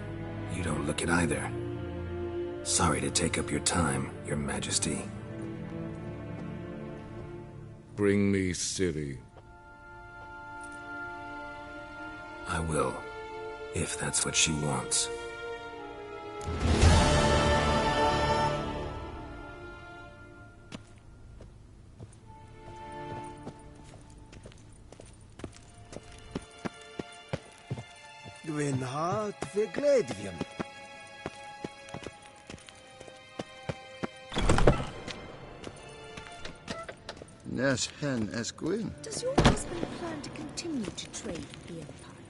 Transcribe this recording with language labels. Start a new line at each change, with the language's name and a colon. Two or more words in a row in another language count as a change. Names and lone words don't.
English: You don't look it either. Sorry to take up your time, Your Majesty. Bring me Ciri. I will, if that's what she wants. Gwyn hart fi gledvion. Nes hen es Gwyn. Does your husband plan to continue to trade with the Empire?